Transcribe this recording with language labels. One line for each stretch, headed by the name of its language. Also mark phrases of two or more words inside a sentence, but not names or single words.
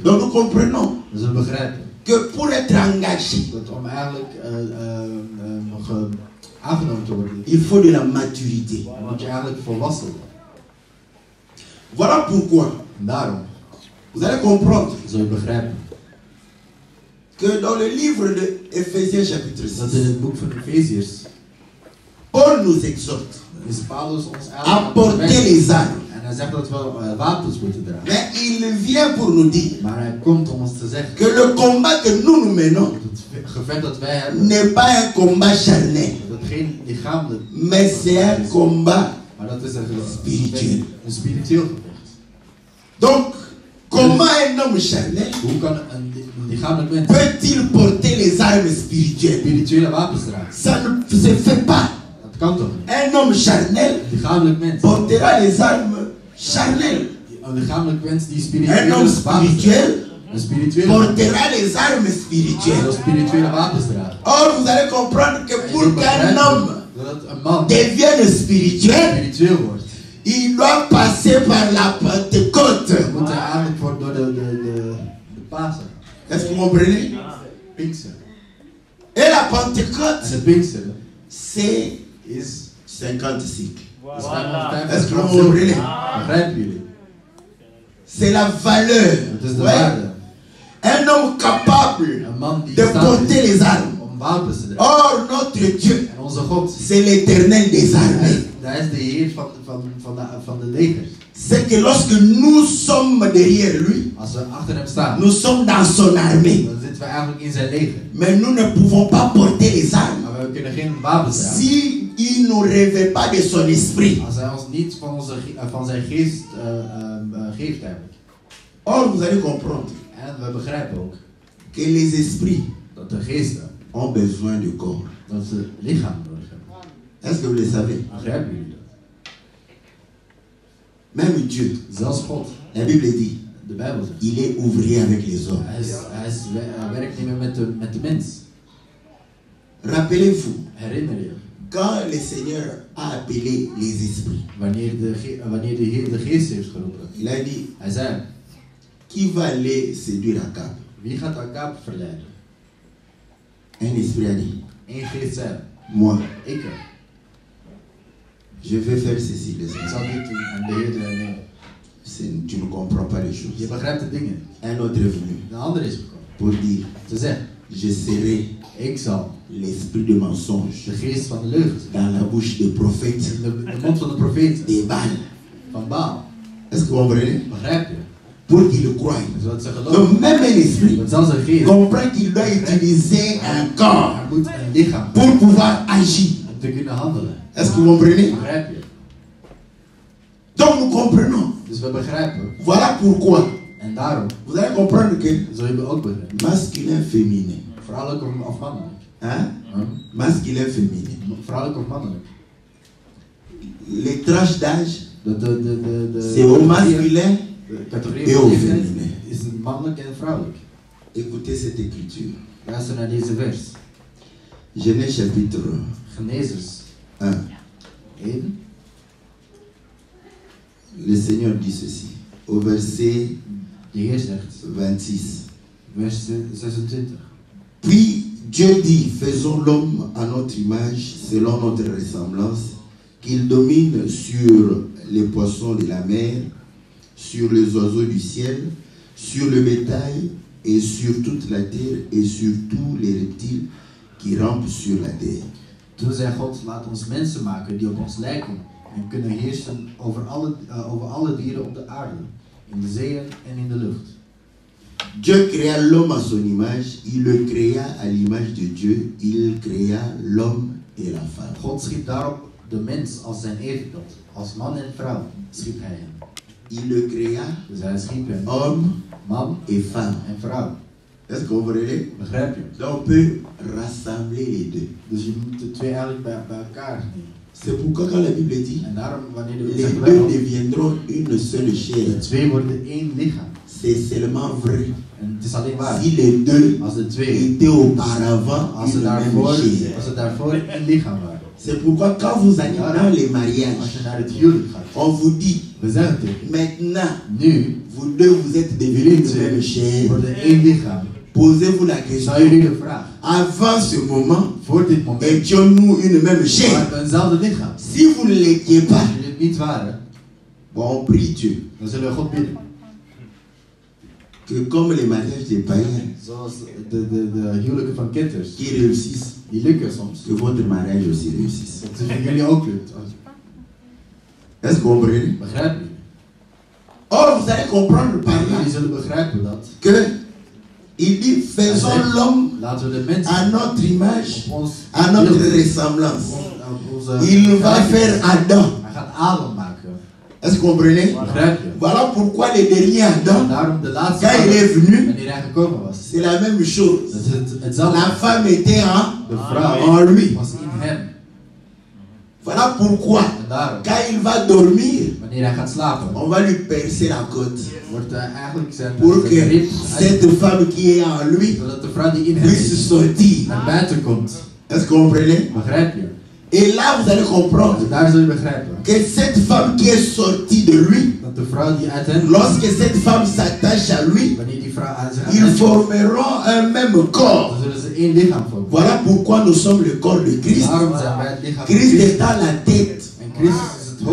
French: Donc nous comprenons
Dutch: Dus we begrijpen
French: que pour être engagé,
Dutch: dat om eigenlijk nog aangenomen te worden,
French: il faut de la maturité.
Dutch: dan moet je eigenlijk volwassen worden.
French: Voilà pourquoi
Dutch: En daarom
French: vous allez comprendre
Dutch: zul je begrijpen
French: que dans le livre de Éphésiens chapitre
Dutch: dat 6, in het boek van Efeziërs
French: Paul nous exhorte
Dutch: is Paulus ons
French: à
Dutch: eigenlijk
French: porter les armes.
Dutch: en hij zegt dat we wapens moeten dragen.
French: Mais il vient pour nous dire
Dutch: Maar hij komt om ons te zeggen
French: que le combat que nous menons
Dutch: dat het gevecht dat wij hebben,
French: n'est pas un combat charnel,
Dutch: dat geen lichamelijk,
French: mais c'est un combat.
Dutch: maar dat is Spiritueel. een spiritueel gevecht.
French: Donc, comment un homme charnel
Dutch: Hoe kan een lichamelijk mens
French: peut-il porter les armes spirituelles?
Dutch: spirituele wapens dragen?
French: Ça ne se fait pas.
Dutch: Dat kan toch niet?
French: Un homme charnel
Dutch: Een lichamelijk mens,
French: portera les armes charnelles.
Dutch: een lichamelijk mens die
French: Un
Dutch: spirituele
French: homme
Dutch: wapens draagt,
French: spirituel
Dutch: een spirituele wapens,
French: portera les armes
Dutch: zal
French: spirituelles.
Dutch: spirituele wapens dragen.
French: Or, vous allez comprendre que
Dutch: En
French: pour
Dutch: je
French: qu'un
Dutch: begrijp
French: homme
Dutch: dat een man
French: devienne spirituel,
Dutch: spiritueel wordt,
French: il doit passer par la Pentecôte.
Dutch: dan moet hij eigenlijk door de Pasen,
French: Est-ce que vous comprenez?
Dutch: Pinkster.
French: Et la
Dutch: En
French: Pentecôte,
Dutch: de Pinkster
French: c'est
Dutch: is
French: 50 cycles.
Dutch: is 550
French: Est-ce que vous
Dutch: graden.
French: comprenez?
Dutch: Begrijpen jullie?
French: C'est la valeur.
Dutch: Het is de
French: Ouais.
Dutch: waarde.
French: Un homme capable
Dutch: Een man die
French: de
Dutch: staat
French: porter
Dutch: is
French: les armes.
Dutch: om wapens te dragen.
French: Or, notre Dieu,
Dutch: En onze God,
French: c'est l'éternel des armées.
Dutch: hij is de Heer van de legers.
French: C'est que lorsque nous sommes derrière lui,
Dutch: Als we achter hem staan,
French: nous sommes dans son armée.
Dutch: dan zitten we eigenlijk in zijn leger.
French: Mais nous ne pouvons pas porter les armes
Dutch: Maar we kunnen geen wapens dragen.
French: si il ne nous révèle pas de son esprit.
Dutch: Als hij ons niet van zijn geest geeft eigenlijk.
French: Or, vous allez comprendre
Dutch: En we begrijpen ook
French: que les esprits
Dutch: dat de geesten,
French: ont besoin de corps.
Dutch: dat ze lichaam nodig hebben.
French: Est-ce que vous le savez?
Dutch: Begrijpen jullie dat?
French: Même Dieu,
Dutch: Zelfs God,
French: la Bible dit,
Dutch: de Bijbel zegt,
French: il est ouvrier avec les hommes.
Dutch: hij werkt niet meer met de mens.
French: Rappelez-vous,
Dutch: Herinner je,
French: quand le Seigneur a appelé les esprits,
Dutch: wanneer de Heer de geest heeft geroepen,
French: il a dit,
Dutch: hij zei,
French: qui va aller séduire Akab?
Dutch: wie gaat Akab verleiden?
French: Un esprit a dit,
Dutch: Eén geest zei,
French: moi,
Dutch: ik
French: je vais faire ceci, les
Dutch: zal
French: enfants.
Dutch: dit doen en de Heer zei, nee.
French: Tu ne comprends pas les
Dutch: Je
French: choses.
Dutch: begrijpt de dingen.
French: Un autre est venu
Dutch: Een ander is gekomen.
French: pour dire,
Dutch: Te zeggen,
French: je serai
Dutch: ik zal
French: l'esprit de mensonge
Dutch: de geest van de leugens
French: dans la bouche des prophètes,
Dutch: in de mond van de profeten,
French: des Baal.
Dutch: van Baal.
French: Est-ce que vous comprenez?
Dutch: Begrijp je?
French: Pour qu'ils le croient.
Dutch: Zodat ze geloven.
French: Donc même un esprit
Dutch: Want zelfs een geest
French: comprend qu'il doit utiliser un corps
Dutch: hij moet een lichaam
French: pour pouvoir agir.
Dutch: om te kunnen handelen.
French: Est-ce que vous comprenez?
Dutch: Begrijp je?
French: Donc nous comprenons.
Dutch: Dus we begrijpen.
French: Voilà pourquoi
Dutch: En daarom
French: vous allez comprendre que
Dutch: zul je ook begrijpen.
French: masculin, féminin.
Dutch: Vrouwelijk of mannelijk.
French: Hein?
Dutch: Huh?
French: Masculin, féminin.
Dutch: Vrouwelijk of mannelijk.
French: les tranches d'âge, c'est au masculin et au féminin.
Dutch: Is het mannelijk en vrouwelijk.
French: Écoutez cette écriture.
Dutch: Luister naar deze vers.
French: Genèse chapitre
Dutch: Genesis 1. 1.
French: Le Seigneur dit ceci. Au verset
Dutch: De Heer zegt, 26. vers 26.
French: Puis Dieu dit, faisons l'homme à notre image, selon notre ressemblance, qu'il domine sur les poissons de la mer, sur les oiseaux du ciel, sur le bétail et sur toute la terre et sur tous les reptiles qui rampent sur la terre.
Dutch: Toen zei God, laat ons mensen maken die op ons lijken en kunnen heersen over alle dieren op de aarde, in de zeeën en in de lucht.
French: Dieu créa l'homme à son image, il le créa à l'image de Dieu, il créa l'homme et la femme.
Dutch: God schiep daarop de mens als zijn evenbeeld, als man en vrouw schiep hij hem.
French: Il le créa,
Dutch: Dus hij schiep hem,
French: homme
Dutch: man
French: et femme.
Dutch: en vrouw.
French: Est-ce que vous comprenez?
Dutch: Begrijp je?
French: Donc on peut rassembler les deux.
Dutch: Dus je moet de twee eigenlijk bij elkaar nemen.
French: C'est pourquoi quand la Bible dit,
Dutch: En daarom, wanneer de
French: les
Dutch: zegt
French: deux
Dutch: wel,
French: deviendront une seule chair,
Dutch: de twee worden één lichaam.
French: c'est seulement vrai.
Dutch: En het is alleen waar.
French: Si les deux
Dutch: Als de twee,
French: étaient auparavant
Dutch: als
French: une même chair.
Dutch: ze daarvoor één lichaam waren.
French: C'est pourquoi quand vous allez dans les
Dutch: Als
French: mariages,
Dutch: je naar het huwelijk gaat,
French: on vous dit,
Dutch: we zeggen tegen
French: maintenant,
Dutch: nu,
French: vous deux vous êtes devenus
Dutch: jullie
French: une même
Dutch: twee
French: chair.
Dutch: worden één lichaam.
French: Posez-vous la
Dutch: Zou
French: question,
Dutch: jullie de vraag,
French: avant ce moment,
Dutch: voor dit moment,
French: étions-nous une même chair?
Dutch: waren we eenzelfde lichaam?
French: Si vous ne l'étiez pas,
Dutch: Als jullie het niet waren,
French: bon, on prie Dieu
Dutch: dan zullen we God bidden.
French: que comme les mariages des païens
Dutch: Zoals de huwelijken van ketters,
French: qui réussissent,
Dutch: die lukken soms.
French: que votre mariage aussi réussisse.
Dutch: Dat het jullie ook lukt.
French: Est-ce que vous comprenez?
Dutch: Begrijp je?
French: Or, vous allez comprendre par là
Dutch: Jullie zullen begrijpen dat.
French: que il dit faisons l'homme
Dutch: Laten we de mensen
French: à notre image,
Dutch: op ons
French: à notre
Dutch: beeld,
French: ressemblance.
Dutch: op onze
French: Il va faire Adam.
Dutch: Hij gaat Adam maken.
French: Est-ce que vous comprenez?
Dutch: Begrijp je?
French: Voilà pourquoi le dernier Adam,
Dutch: Daarom de laatste
French: quand il
Dutch: Adam,
French: est venu,
Dutch: wanneer hij gekomen was,
French: c'est la même chose.
Dutch: dat het hetzelfde.
French: La femme était
Dutch: De vrouw
French: en lui.
Dutch: was in hem.
French: Voilà pourquoi,
Dutch: En daarom,
French: quand il va dormir,
Dutch: wanneer hij gaat slapen,
French: on va lui percer la côte.
Dutch: wordt eigenlijk zijn
French: Pour que
Dutch: rib
French: cette femme qui est en lui
Dutch: zodat de vrouw die in hem
French: puisse
Dutch: is,
French: sortir.
Dutch: naar buiten komt.
French: Est-ce que vous comprenez?
Dutch: Begrijp je?
French: Et là, vous allez comprendre
Dutch: En daar zul je begrijpen
French: que cette femme qui est sortie de lui,
Dutch: dat de vrouw die uit hem,
French: lorsque cette femme s'attache à lui,
Dutch: wanneer die vrouw aan zich aan
French: ils
Dutch: hem komt,
French: formeront un même corps.
Dutch: dan zullen ze één lichaam vormen.
French: Voilà pourquoi nous sommes le corps de Christ.
Dutch: Daarom zijn wij het lichaam van Christ Christus.
French: étant la tête,
Dutch: En Christus is het